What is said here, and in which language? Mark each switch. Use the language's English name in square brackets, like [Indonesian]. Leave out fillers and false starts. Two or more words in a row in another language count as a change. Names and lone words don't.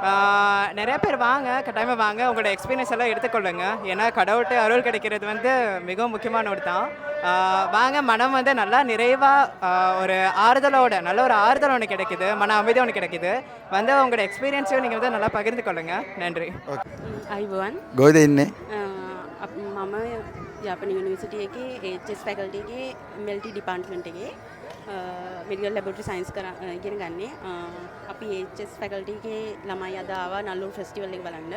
[Tamil] நிறைய பேர் வாங்க, கட்டாயமாக வாங்க, உங்களோட எக்ஸ்பீரியன்ஸ் எல்லாம் எடுத்துக்கொள்ளுங்க. ஏன்னா கடவுள்கிட்ட அருள் கிடைக்கிறது வந்து மிகவும் முக்கியமான ஒரு தான். வாங்க, மனம் வந்து நல்லா நிறைவாக ஒரு ஆறுதலோட நல்ல ஒரு ஆறுதல் ஒன்று கிடைக்குது, மன அமைதி ஒன்று கிடைக்குது. வந்து உங்களோட எக்ஸ்பீரியன்ஸையும் நீங்கள் வந்து நல்லா பகிர்ந்து கொள்ளுங்க. நன்றி. [Sinhala] අයිබෝවන් ගොයිද ඉන්නේ? මම යාපන යුනිවර්සිටි එකේ HS ෆැකල්ටි එකේ MLT ඩිපාර්ට්මන්ට් එකේ [English] medical laboratory science [Sinhala] ඉගෙන ගන්නේ. අපි HS ෆැකල්ටි එකේ ළමයි අද ආවා නල්ලුරු ෆෙස්ටිවල් එක බලන්න.